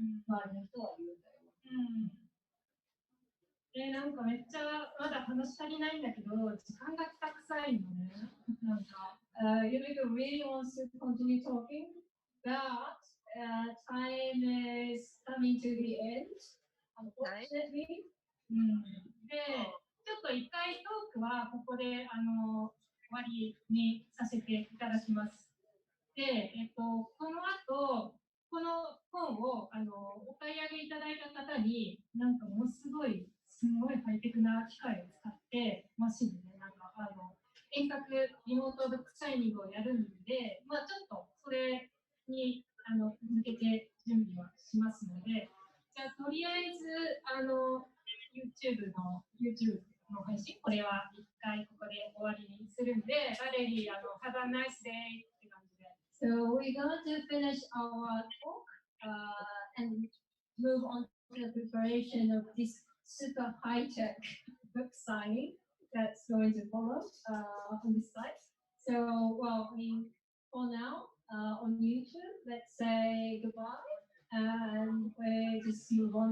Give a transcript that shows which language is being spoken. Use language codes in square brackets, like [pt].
[ja] 周りの人は言うんだよ。なんかめっちゃまだ話足りないんだけど、時間がきたくさいのね。なんか、 [en] Yumiko really wants to continue talking, but time is coming to the end, unfortunately. [ja] で、ちょっと一回トークはここで終わりにさせていただきます。で、この後、この本をお買い上げいただいた方に、なんかものすごいハイテクな機械を使って、マシンでね、なんか遠隔リモートブックサイニングをやるんで、まあちょっとそれに向けて準備はしますので、じゃあとりあえず YouTube の配信、これは一回ここで終わりにするんで、バレリー [en] Have a nice day [ja] って感じで。 [en] So we're going to finish our talk and move on to the preparation of this super high-tech book signing that's going to follow on this site. So, well, I mean, for now, on YouTube, let's say goodbye and we just move on